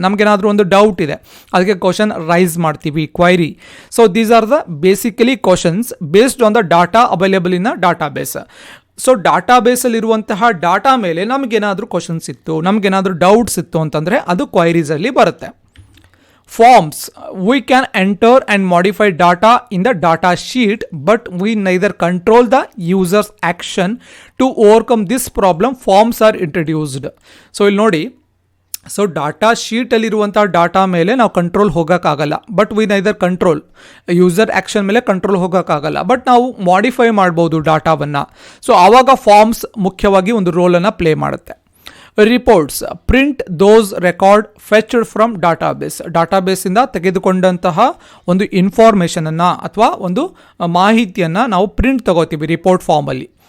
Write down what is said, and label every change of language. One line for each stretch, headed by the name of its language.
Kannada: ನಮಗೇನಾದರೂ ಒಂದು ಡೌಟ್ ಇದೆ, ಅದಕ್ಕೆ ಕ್ವಶನ್ ರೈಸ್ ಮಾಡ್ತೀವಿ, query.
English: So these are the basically questions based on the data available in a database.
Kannada: So ಡಾಟಾಬೇಸಲ್ಲಿರುವಂತಹ data ಮೇಲೆ ನಮಗೇನಾದರೂ questions ಇತ್ತು, ನಮಗೇನಾದರೂ doubts ಇತ್ತು ಅಂತಂದರೆ ಅದು ಕ್ವೈರೀಸಲ್ಲಿ ಬರುತ್ತೆ.
English: Forms, we can enter and modify data in the data sheet, but we neither control the user's action. To overcome this problem, forms are introduced.
Kannada: So ಇಲ್ಲಿ ನೋಡಿ, so data ಶೀಟಲ್ಲಿರುವಂಥ data ಮೇಲೆ ನಾವು control ಹೋಗೋಕ್ಕಾಗಲ್ಲ.
English: but we neither control user action
Kannada: ಮೇಲೆ control ಹೋಗೋಕ್ಕಾಗಲ್ಲ. But ನಾವು modify ಮಾಡ್ಬೋದು ಡಾಟಾವನ್ನು. ಸೊ ಆವಾಗ ಫಾರ್ಮ್ಸ್ ಮುಖ್ಯವಾಗಿ ಒಂದು ರೋಲನ್ನು ಪ್ಲೇ ಮಾಡುತ್ತೆ. Reports,
English: print those record fetched from
Kannada: ಡಾಟಾಬೇಸಿಂದ ತೆಗೆದುಕೊಂಡಂತಹ ಒಂದು ಇನ್ಫಾರ್ಮೇಷನನ್ನು ಅಥವಾ ಒಂದು ಮಾಹಿತಿಯನ್ನು ನಾವು ಪ್ರಿಂಟ್ ತಗೋತೀವಿ ರಿಪೋರ್ಟ್ ಫಾರ್ಮಲ್ಲಿ.